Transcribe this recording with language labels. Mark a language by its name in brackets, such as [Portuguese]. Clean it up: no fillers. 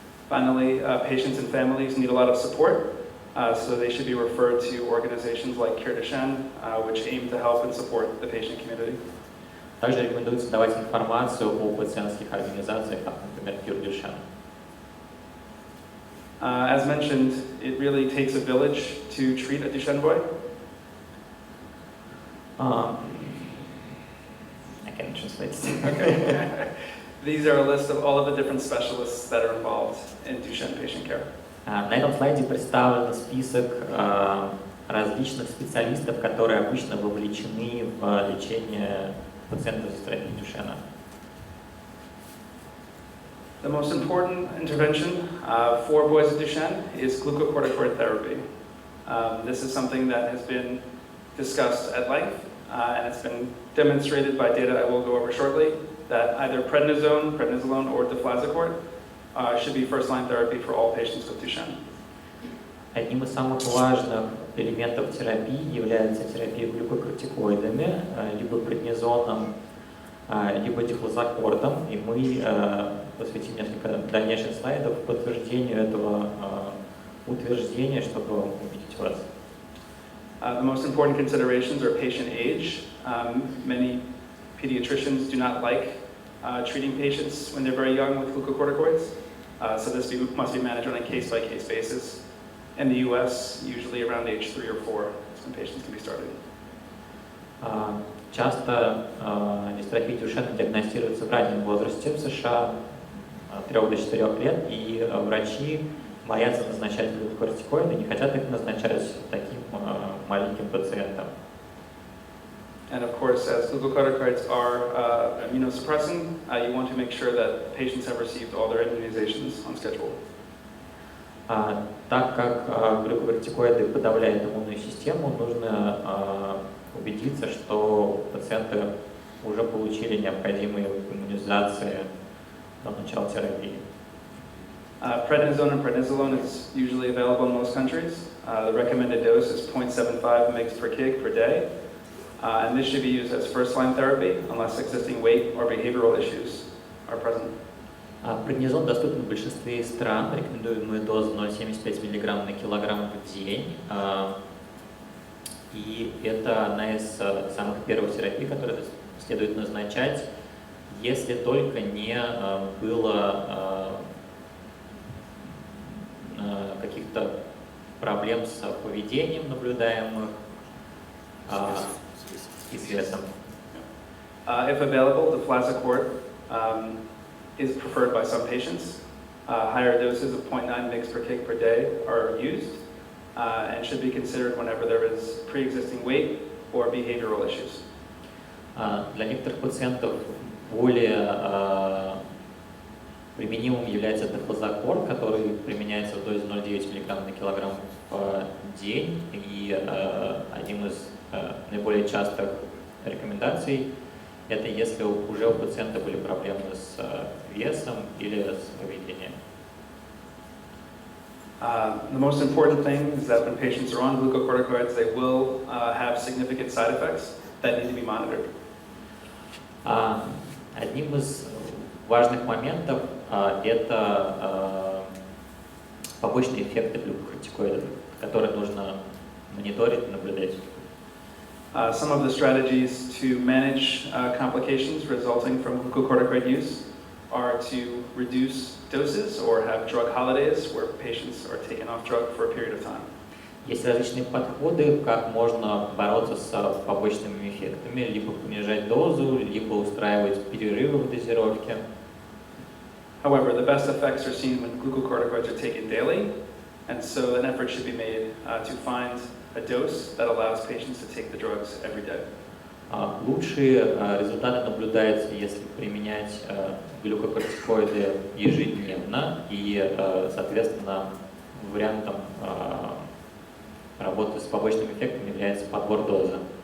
[English] Finally, patients and families need a lot of support, so they should be referred to organizations like Cure Duchenne, which aim to help and support the patient community. [Russian] Также рекомендуется давать информацию о пациентских организациях, как, например, Cure Duchenne. [English] As mentioned, it really takes a village to treat a Duchenne boy. I can translate it. Okay. These are a list of all of the different specialists that are involved in Duchenne patient care. [Russian] На этом слайде представлен список различных специалистов, которые обычно вовлечены в лечение пациентов с терапией Дюшена. [English] The most important intervention for boys with Duchenne is glucocorticoid therapy. This is something that has been discussed at length, and it's been demonstrated by data I will go over shortly, that either prednisolone, or deflazacort should be first-line therapy for all patients with Duchenne. [Russian] Одним из самых важных элементов терапии является терапия глюкокортикоидами, либо преднизоном, либо дифлозакортом, и мы посвятим несколько дальнейших слайдов подтверждению этого утверждения, чтобы убедить вас. [English] The most important considerations are patient age. Many pediatricians do not like treating patients when they're very young with glucocorticoids, so this must be managed on a case-by-case basis. In the US, usually around age 3 or 4 is when patients can be started. [Russian] Часто дистрофия Дюшена диагностируется в раннем возрасте в США, от 3 до 4 лет, и врачи боятся назначать глюкокортикоиды, не хотят их назначать таким маленьким пациентам. [English] And of course, as glucocorticoids are immunosuppressing, you want to make sure that patients have received all their immunizations on schedule. [Russian] Так как глюкокортикоиды подавляют иммунную систему, нужно убедиться, что пациенты уже получили необходимые иммунизации до начала терапии. [English] Prednisone and prednisolone is usually available in most countries. The recommended dose is 0.75 mg per kg per day. And this should be used as first-line therapy unless existing weight or behavioral issues are present. [Russian] Преднизон доступен в большинстве стран, рекомендуемая доза 0,75 мг на килограмм в день. И это одна из самых первых терапий, которые следует назначать, если только не было каких-то проблем с поведением наблюдаемых и с весом. [English] If available, deflazacort is preferred by some patients. Higher doses of 0.9 mg per kg per day are used and should be considered whenever there is pre-existing weight or behavioral issues. [Russian] Для некоторых пациентов более применимым является дефлазакорт, который применяется в дозе 0,9 мг на килограмм в день. И одним из наиболее частых рекомендаций это если уже у пациента были проблемы с весом или с поведением. [English] The most important thing is that when patients are on glucocorticoids, they will have significant side effects that need to be monitored. [Russian] Одним из важных моментов это побочные эффекты глюкокортикоидов, которые нужно мониторить и наблюдать. [English] Some of the strategies to manage complications resulting from glucocorticoid use are to reduce doses or have drug holidays where patients are taken off drug for a period of time. [Russian] Есть различные подходы, как можно бороться с побочными эффектами, либо понижать дозу, либо устраивать перерывы в дозировке. [English] However, the best effects are seen when glucocorticoids are taken daily, and so an effort should be made to find a dose that allows patients to take the drugs every day. [Russian] Лучшие результаты наблюдаются, если применять глюкокортикоиды ежедневно, и, соответственно, вариантом работы с побочными эффектами является подбор дозы.